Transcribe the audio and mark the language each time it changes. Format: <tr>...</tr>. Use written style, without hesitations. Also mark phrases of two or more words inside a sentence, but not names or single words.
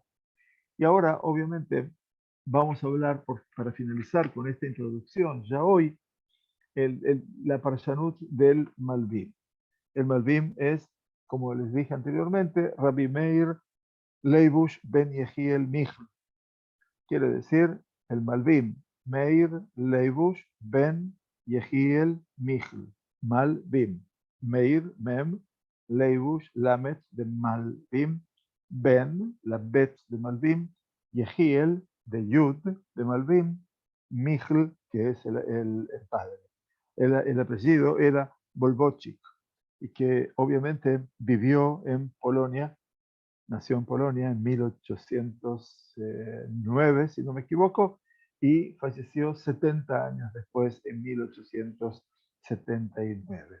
<es>Y ahora, obviamente, vamos a hablar, para finalizar con esta introducción, ya hoy, la Parshanut del Malbim. El Malbim es, como les dije anteriormente, Rabbi Meir Leibush ben Yehiel Michl. Quiere decir el Malbim, Meir Leibush ben Yehiel Michl. Malbim. Meir, Mem, Leibush, Lamet de Malbim, Ben, la Bet de Malbim, Yehiel de Yud de Malbim, Michl, que es el padre. El apellido era Bolbochik, y que obviamente vivió en Polonia. Nació en Polonia en 1809, si no me equivoco, y falleció 70 años después, en 1879.</es>